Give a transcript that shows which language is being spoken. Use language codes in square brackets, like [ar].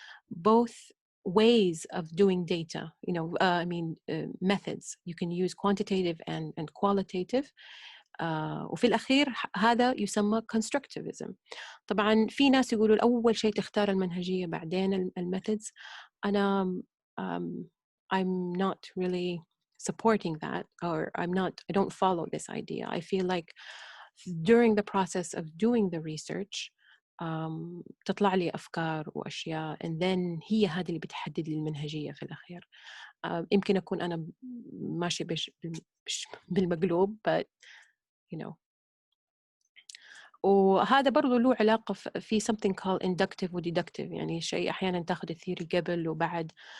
[en] both ways of doing data, methods. You can use quantitative and qualitative. [ar] وفي الأخير هذا يسمى constructivism. طبعا في ناس يقولوا أول شيء تختار المنهجية بعدين الميثودز. أنا [en] I'm not really supporting that, or I don't follow this idea. I feel like during the process of doing the research [ar] تطلع لي أفكار وأشياء [en] and then [ar] هي هذه اللي بتحدد لي المنهجية في الأخير. يمكن أكون أنا ماشي بالمقلوب [en] but [ar] وهذا برضو له علاقة في [en] something called inductive [ar] و deductive، يعني شيء أحيانا تاخذ الثيوري قبل وبعد.